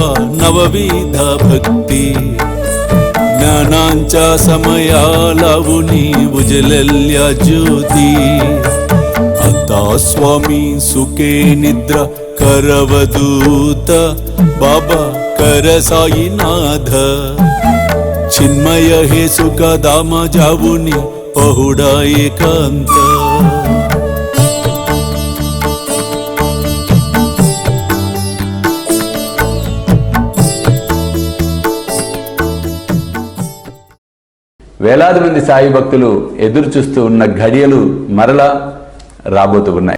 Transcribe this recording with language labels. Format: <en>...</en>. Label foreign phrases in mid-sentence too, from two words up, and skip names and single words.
<mr>नवविधा भक्ती ज्ञानांच्या समया लावुनी उजलल्या ज्योती आता स्वामी सुखे निद्रा करवदूत बाबा कर साईनाथ चिन्मय हे सुख दामा जावुनी पहुडा एकांत</mr> <te>వేలాది మంది సాయి భక్తులు ఎదురు చూస్తూ ఉన్న ఘడియలు మరలా రాబోతూ ఉన్నాయి.</te>